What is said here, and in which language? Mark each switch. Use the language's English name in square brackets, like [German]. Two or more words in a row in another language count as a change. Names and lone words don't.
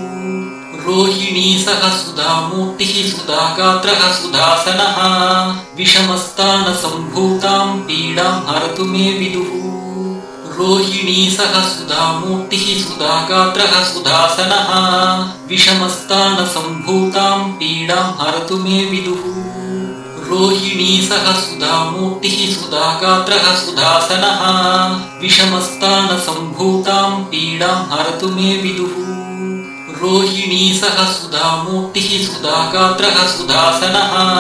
[Sanskrit] రోహిణీ సహ సుధామూర్తి సుధాగాత్రః సుధాసనః విషమస్థాన సంభూతాం పీడాం హరతు మే విదుః. రోహిణీ సహ సుధామూర్తి సుధాగాత్రః సుధాసనః విషమస్థాన సంభూతాం పీడాం హరతు మే విదుః. रोहिणी सह सुधामूर्तिः सुधागात्रः सुधासनः विषमस्तानसम्भूतां पीडां हरतु मे विदुः रोहिणी सह सुधामूर्तिः सुधागात्रः सुधासनः